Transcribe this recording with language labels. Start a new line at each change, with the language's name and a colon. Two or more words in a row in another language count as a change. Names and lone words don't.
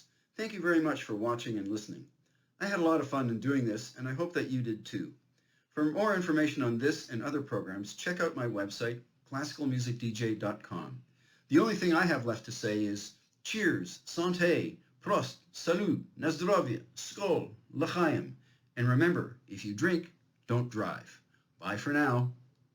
English: Thank you very much for watching and listening. I had a lot of fun in doing this, and I hope that you did too. For more information on this and other programs, check out my website, classicalmusicdj.com. The only thing I have left to say is cheers,
French: santé, prost, salut,
Polish: na zdrowie,
Swedish: skol, l'chaim.
English: And remember, if you drink, don't drive. Bye for now.